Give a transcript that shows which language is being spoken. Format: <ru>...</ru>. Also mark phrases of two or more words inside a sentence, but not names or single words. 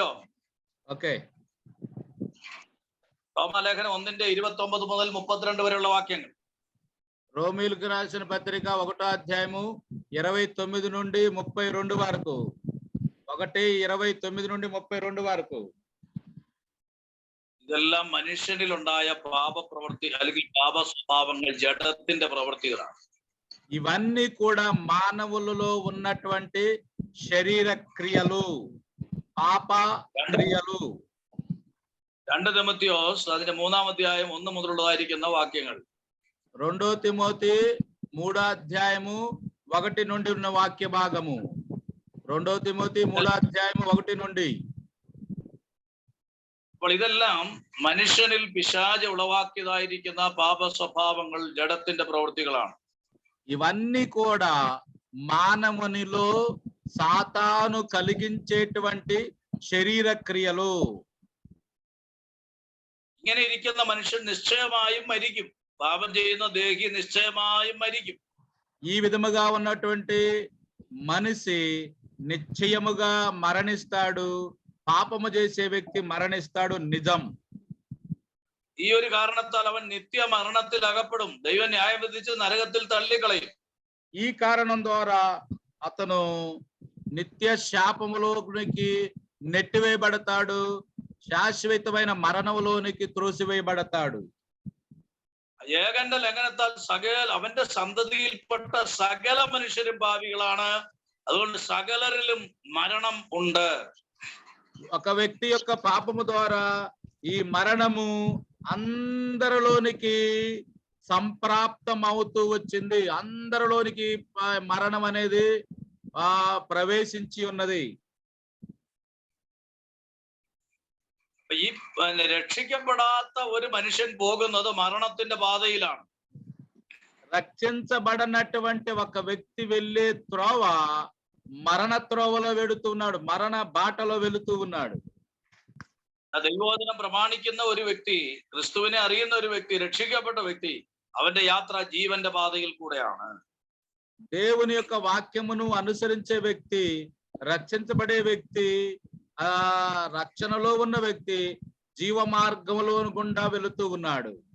<ml>ഓക്കെ. റോമാലേഖനം 1:29 മുതൽ 32 വരെയുള്ള വാക്യങ്ങൾ.</ml> <te>రోమీలకు రాసిన పత్రిక 1వ అధ్యాయము 29 నుండి 32 వరకు. 1:29 నుండి 32 వరకు.</te> <ml>ഇതെല്ലാം മനുഷ്യനിലുണ്ടായ പാപപ്രവൃത്തി അല്ലെങ്കിൽ പാപ സ്വഭാവങ്ങൾ, ജഡത്തിന്റെ പ്രവൃത്തികളാണ്.</ml> <te>ఇవన్నీ కూడా మానవులలో ఉన్నటువంటి శరీర క్రియలు, పాప క్రియలు.</te> <ml>2 തിമോത്തിയോസ് അതിന്റെ 3-ാം അധ്യായം 1 മുതലുള്ളതായിരിക്കുന്ന വാക്യങ്ങൾ.</ml> <te>2 తిమోతి 3వ అధ్యాయము 1 నుండి ఉన్న వాక్య భాగము. 2 తిమోతి 3వ అధ్యాయము 1 నుండి.</te> <ml>അപ്പോൾ ഇതെല്ലാം മനുഷ്യനിൽ പിശാച് ഉളവാക്കിയതായിരിക്കുന്ന പാപ സ്വഭാവങ്ങൾ, ജഡത്തിന്റെ പ്രവൃത്തികളാണ്.</ml> <te>ఇవన్నీ కూడా మానవునిలో సాతాను కలిగించేటువంటి శరీర క్రియలు.</te> <ml>ഇങ്ങനെ ഇരിക്കുന്ന മനുഷ്യൻ നിശ്ചയമായും മരിക്കും. പാപം ചെയ്യുന്ന ദേഹി നിശ്ചയമായും മരിക്കും.</ml> <te>ఈ విధముగా ఉన్నటువంటి మనిషి నిశ్చయముగా మరణిస్తాడు. పాపము చేసే వ్యక్తి మరణిస్తాడు, నిజం.</te> <ml>ഈ ഒരു കാരണത്താൽ അവൻ നിത്യ മരണത്തിൽ അകപ്പെടും. ദൈവം ന്യായം വിധിച്ച് നരകത്തിൽ തള്ളിക്കളയും.</ml> <te>ఈ కారణం ద్వారా అతను నిత్య శాపములోనికి నెట్టివేయబడతాడు, శాశ్వతమైన మరణములోనికి త్రోసివేయబడతాడు.</te> <ml>ഏകന്റെ ലംഘനത്താൽ അവന്റെ സന്തതിയിൽപ്പെട്ട സകല മനുഷ്യരും പാപികളാണ്. അതുകൊണ്ട് സകലരിലും മരണം ഉണ്ട്.</ml> <te>ఒక వ్యక్తి యొక్క పాపము ద్వారా ఈ మరణము అందరిలోనికి సంప్రాప్తం అవుతూ వచ్చింది. అందరిలోనికి మరణం అనేది ప్రవేశించి ఉన్నది.</te> <ml>ഈ രക്ഷിക്കപ്പെടാത്ത ഒരു മനുഷ്യൻ പോകുന്നത് മരണത്തിന്റെ പാതയിലാണ്.</ml> <te>రక్షించబడనటువంటి ఒక వ్యక్తి వెళ్ళే త్రోవ మరణ త్రోవలో వెళుతున్నాడు, మరణ బాటలో వెళుతూ ఉన్నాడు.</te> <ml>ദൈവവചനം പ്രമാണിക്കുന്ന ഒരു വ്യക്തി, ക്രിസ്തുവിനെ അറിയുന്ന ഒരു വ്യക്തി, രക്ഷിക്കപ്പെട്ട വ്യക്തി, അവന്റെ യാത്ര ജീവന്റെ പാതയിൽ കൂടെയാണ്.</ml> <te>దేవుని యొక్క వాక్యమును అనుసరించే వ్యక్తి, రక్షించబడే వ్యక్తి, ఆ రక్షణలో ఉన్న వ్యక్తి జీవ మార్గంలో గుండా వెళుతూ ఉన్నాడు.</te>